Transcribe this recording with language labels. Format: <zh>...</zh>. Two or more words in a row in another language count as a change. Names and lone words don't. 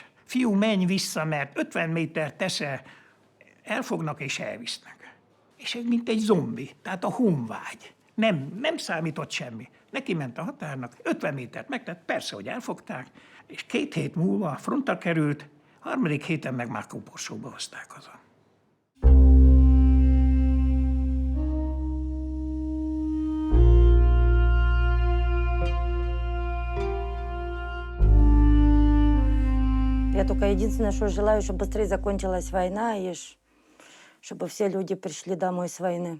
<hu>Fiú, menj vissza, mert 50 méter teszel, elfognak és elvisznek. És ez mint egy zombi, tehát a honvágy. Nem számított semmi. Neki ment a határnak, 50 métert megtett, persze, hogy elfogták, és 2 hét múlva frontra került, 3. héten meg már koporsóba hozták haza.</hu> <ru>Я только единственное, что желаю, чтобы быстрее закончилась война, и чтобы все люди пришли домой с войны.</ru>